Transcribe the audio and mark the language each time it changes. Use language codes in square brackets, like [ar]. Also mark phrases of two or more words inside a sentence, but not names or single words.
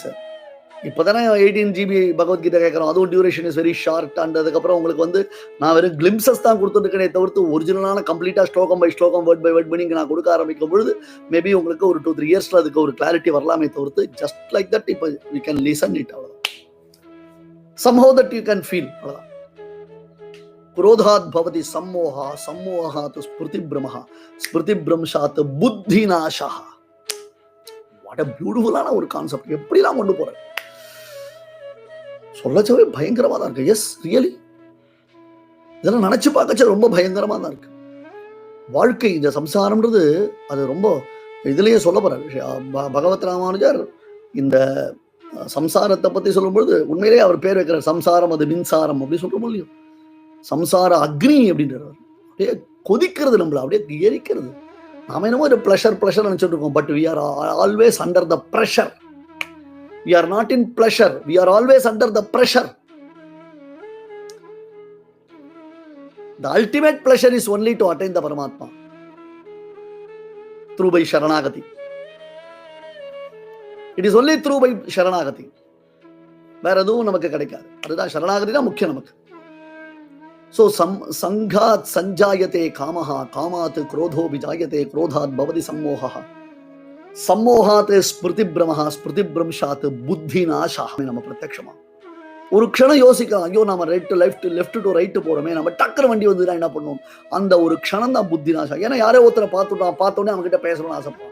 [ta] இப்போதானே 18 GB பகவத்கீதை கேட்கறோம். அதுவும் [en] duration is very short. [ta] அண்ட் அதுக்கப்புறம் உங்களுக்கு நான் வெறும் கிளிம்சஸ் தான் கொடுத்துருக்கேனே தவிர்த்து ஒரிஜினலான கம்ப்ளீட்டா [en] slokam by slokam word by word [ta] பண்ணி நான் கொடுக்க ஆரம்பிக்கும் பொழுது மேபி உங்களுக்கு ஒரு 2-3 இயர்ஸ்ல அதுக்கு ஒரு கிளாரிட்டி வரலாமே தவிர்த்து [en] just like that [ta] இப்போ [en] you can listen it. [ta] அவ்வளவுதான். [en] somehow that you can feel. [ta] அவ்வளவுதான். [sa] क्रोधात् भवति सम्मोहः सम्मोहात् स्मृति भ्रमः स्मृति भ्रंशात् बुद्धि नाशः. [en] what a beautifulலான [ta] ஒரு கான்செப்ட். எப்படிலாம் கொண்டு போறேன் சொல்லச்சவே பயங்கரமா தான் இருக்கு. [en] yes, really [ta] இதெல்லாம் நினைச்சு பார்க்கச்ச ரொம்ப பயங்கரமா தான் இருக்கு. வாழ்க்கை இந்த சம்சாரம்ன்றது அது ரொம்ப இதுலயே சொல்ல போற விஷயம். பகவத் ராமானுஜர் இந்த சம்சாரத்தை பத்தி சொல்லும்பொழுது உண்மையிலேயே அவர் பேர் வைக்கிறார். சம்சாரம் அது மின்சாரம் அப்படி சொல்றோம் இல்லையோ. [sa] संसार अग्नि [ta] அப்படின்றார். அப்படியே கொதிக்கிறது, நம்மள அப்படியே எரிக்கிறது. நாம என்னமோ ஒரு பிளஷர் நினைச்சிட்டு இருக்கோம். [en] பட் we are always under the pressure. We are not in pleasure. We are always under the pressure. The ultimate pleasure is only to attain the Paramatma through by Sharanagati. It is only through by Sharanagati. [ta] வேற எதுவும் நமக்கு கிடைக்காது. அதுதான் சரணாகதி தான் முக்கியம் நமக்கு. [sa] सो सङ्गात् सञ्जायते कामः कामात् क्रोधो विजायते क्रोधात् भवति सम्मोह सम्मोहात् स्मृति भ्रमः स्मृति भ्रंशात् बुद्धि नाशः. [ta] நம்ம பிரத்யட்சமா ஒரு க்ஷணம் யோசிக்கலாம். ஐயோ நம்ம [en] left to right [ta] போறோமே, நம்ம டக்குனு வண்டி வந்துதான் என்ன பண்ணுவோம். அந்த ஒரு க்ஷணம் தான் [sa] बुद्धि नाशः. [ta] ஏன்னா யாரோ ஒருத்தரை பார்த்தோன்னே அவங்க கிட்ட பேசணும்னு ஆசைப்பான்.